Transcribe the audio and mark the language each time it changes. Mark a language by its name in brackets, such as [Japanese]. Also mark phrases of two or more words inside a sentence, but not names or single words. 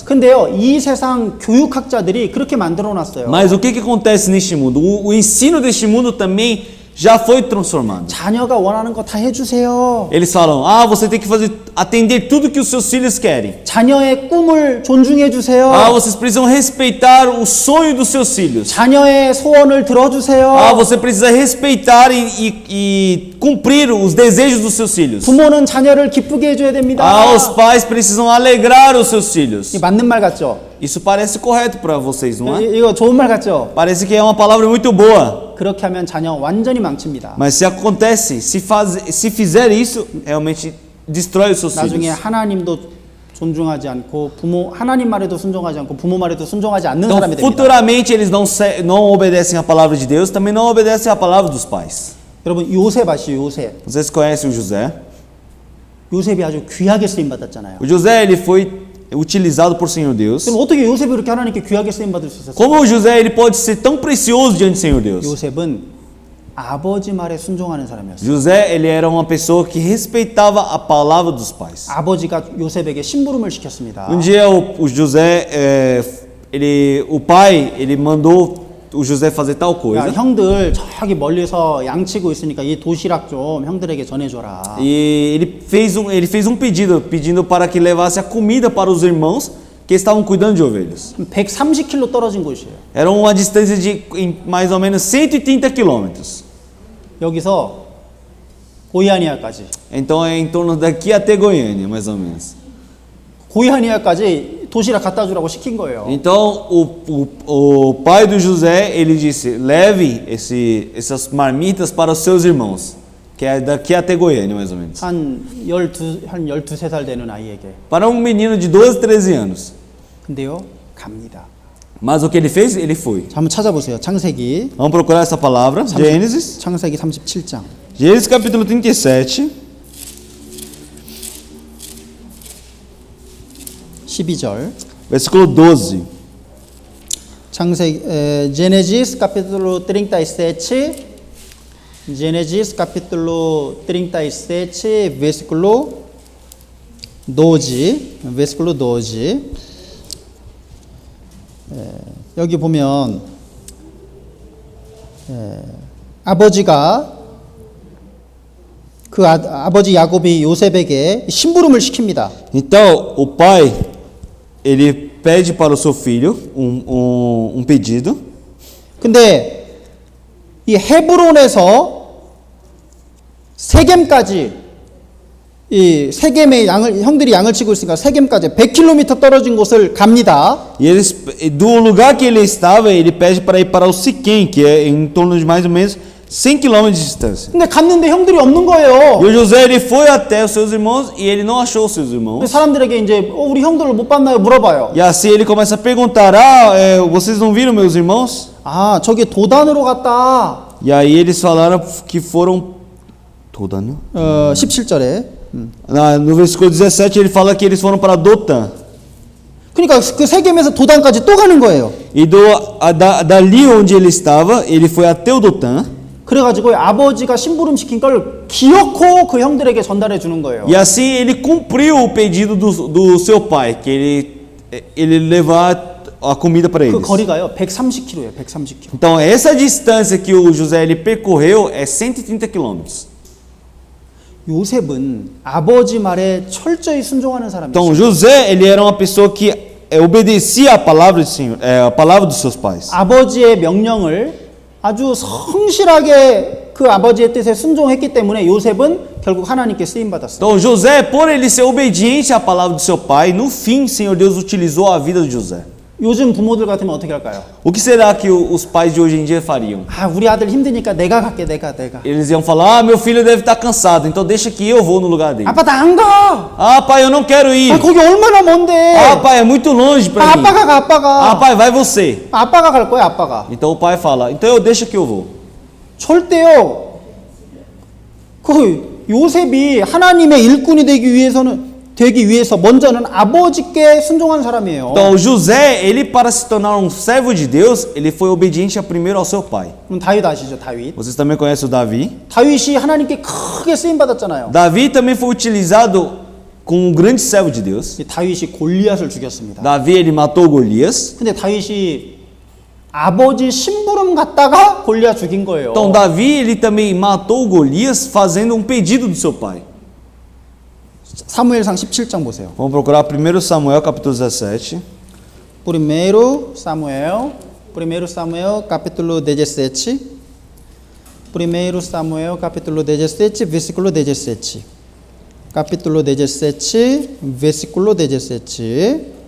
[Korean] 근데요, 이 세상 교육학자들이 그렇게 만들어 놨어요. [Portuguese] Mas o que acontece neste mundo? O ensino deste mundo também já foi transformado. [Korean] 자녀가 원하는 거 다 해주세요. [Portuguese] Eles falam, você tem que atender tudo que os seus filhos querem. [Korean] 자녀의 꿈을 존중해 주세요. [Portuguese] Vocês precisam respeitar o sonho dos seus filhos. [Korean] 자녀의 소원을 들어주세요. [Portuguese] Você precisa respeitar e cumprir os desejos dos seus filhos. [Korean] 부모는 자녀를 기쁘게 해줘야 됩니다. [Portuguese] Os pais precisam alegrar os seus filhos. [Korean] 이게 맞는 말 같죠? [Portuguese] Isso parece correto para vocês, não é? [Korean] 이거 좋은 말 같죠? [Portuguese] Parece que é uma palavra muito boa. [Korean] 그렇게 하면 자녀 완전히 망칩니다. [Portuguese] Mas se acontece, se fizer isso, realmente destrói os seus [Korean] 나중에 [Portuguese] filhos. [Korean] 하나님도 존중하지 않고 하나님 말에도 순종하지 않고 부모 말에도 순종하지 않는 [Portuguese] Então, [Korean] 사람이 됩니다. [Portuguese] futuramente eles não obedecem a palavra de Deus, também não obedecem a palavra dos pais. [Korean] 여러분 요셉 아시죠? 요셉. [Portuguese] Vocês conhecem o José? [Korean] 요셉이 아주 귀하게 쓰임 받았잖아요. [Portuguese] O José ele foi utilizado por Senhor Deus. [Korean] 그럼 어떻게 요셉이 그렇게 하나님께 귀하게 쓰임 받을 수 있었어요? [Portuguese] Como o José ele pode ser tão precioso diante do Senhor Deus? [Korean] 요셉은 아버지 말에 순종하는 사람이었어요. [Portuguese] José ele era uma pessoa que respeitava a palavra dos pais. [Korean] 아버지가 요셉에게 심부름을 시켰습니다. [Portuguese] Dia o José o pai ele mandou o José fazer tal [Korean] 야, [Portuguese] coisa. [Korean] 형들 저기 멀리서 양치고 있으니까 이 도시락 좀 형들에게 전해줘라. [Portuguese] E ele fez um pedido, pedindo para que levasse a comida para os irmãos que estavam cuidando de ovelhas. [Korean] 130km 떨어진 곳이에요. [Portuguese] Era uma distância de mais ou menos 130 quilômetros. [Korean] 여기서 고이아니아까지. [Portuguese] Então é em torno daqui até Goiânia, mais ou menos. [Korean] 고이아니아까지 도시락 갖다 주라고 시킨 거예요. [Portuguese] Então o pai do José ele disse: leve essas marmitas para os seus irmãos, que é daqui até Goiânia, mais ou menos. [Korean] 한 13살 되는 아이에게. [Portuguese] Para um menino de 12, 13 anos. [Korean] 근데요, 갑니다. [Portuguese] Mas o que ele fez? Ele foi. [Korean] 자, 한번 찾아보세요. 창세기. [Portuguese] Vamos procurar essa palavra. Gênesis. [Korean] 창세기 37장. [Portuguese] Gênesis capítulo 37. [Korean] 12절. [Portuguese] Versículo 12. Gênesis capítulo 37. Gênesis capítulo 37, versículo 12. versículo 12. [Korean] 여기 보면 아버지가 그 아버지 야곱이 요셉에게 심부름을 시킵니다. [Portuguese] Então, o pai ele pede para o seu filho um pedido. [Korean] 근데 이 헤브론에서 세겜까지 이 세겜의 형들이 양을 치고 있으니까 세겜까지 100km 떨어진 곳을 갑니다. [Portuguese] E eles, do lugar que ele estava, ele pede para ir para o Siquém, que é em torno de mais ou menos 100 km de distância. [Korean] 근데 갔는데 형들이 없는 거예요. [Portuguese] E o José ele foi até os seus irmãos e ele não achou os seus irmãos. [Korean] 사람들에게 이제 우리 형들을 못 봤나요? 물어봐요. [Portuguese] E assim ele começa a perguntar: vocês não viram meus irmãos? [Korean] 아, 저기 도단으로 갔다. [Portuguese] E aí eles falaram que foram. Todan? [Korean] 17절에. [Portuguese] No versículo 17 ele fala que eles foram para Dotã. [Korean] 그러니까 그 세겜에서 도단까지 또 가는 거예요. [Portuguese] E dali onde ele estava, ele foi até o Dotã. [Korean] 그래가지고 아버지가 심부름 시킨 걸 기어코 그 형들에게 전달해 주는 거예요. [Portuguese] E assim ele cumpriu o pedido do seu pai, que ele levar a comida para [Korean] 그 [Portuguese] eles. [Korean] 거리가요 130km예요. 130km. [Portuguese] Então essa distância que o José ele percorreu é 130 quilômetros. [Korean] 요셉은 아버지 말에 철저히 순종하는 사람이었어요. [Portuguese] Então José ele era uma pessoa que obedecia a palavra do Senhor, a palavra dos seus pais. [Korean] 아버지의 명령을 아주 성실하게 그 아버지의 뜻에 순종했기 때문에 요셉은 결국 하나님께 쓰임 받았어요. [Portuguese] Então José, por ele ser obediente à palavra do seu pai, no fim, Senhor Deus utilizou a vida de José. [Korean] 요즘 부모들 같으면 어떻게 할까요? [Portuguese] O que será que os pais de hoje em dia fariam? [Korean] 아, 우리 아들 힘드니까 내가 갈게, 내가. [Portuguese] Eles iam falar: meu filho deve estar cansado, então deixa que eu vou no lugar dele. [Korean] 아빠 나 안 가. [Portuguese] Pai, eu não quero ir. [Korean] 아, 거기 얼마나 먼데. [Portuguese] Pai, é muito longe para mim. [Korean] 아빠가 가, 아빠가. [Portuguese] Pai, vai você. [Korean] 아빠가 갈 거야, 아빠가. [Portuguese] Então o pai fala: então eu deixo que eu vou. [Korean] 절대요. 그 요셉이 하나님의 일꾼이 되기 위해서는 되기 위해서 먼저는 아버지께 순종한 사람이에요. [Portuguese] Então José, ele para se tornar um servo de Deus, ele foi obediente primeiro ao seu pai. [Korean] 그럼 다윗 아시죠? 다윗. [Portuguese] Vocês também conhecem o Davi? [Korean] 다윗이 하나님께 크게 쓰임 받았잖아요. [Portuguese] Davi também foi utilizado como um grande servo de Deus. [Korean] 다윗이 골리앗을 죽였습니다. [Portuguese] Davi, ele matou Golias. [Korean] 근데 다윗이 아버지 심부름 갔다가 골리앗 죽인 거예요. [Portuguese] Então Davi, ele também matou Golias fazendo um pedido do seu pai. [Korean] 사무엘상 17장 보세요. [Portuguese] Vamos procurar 1 Samuel capítulo 17. Primeiro Samuel capítulo 17. Primeiro Samuel capítulo 17, versículo 17. Capítulo 17, versículo 17.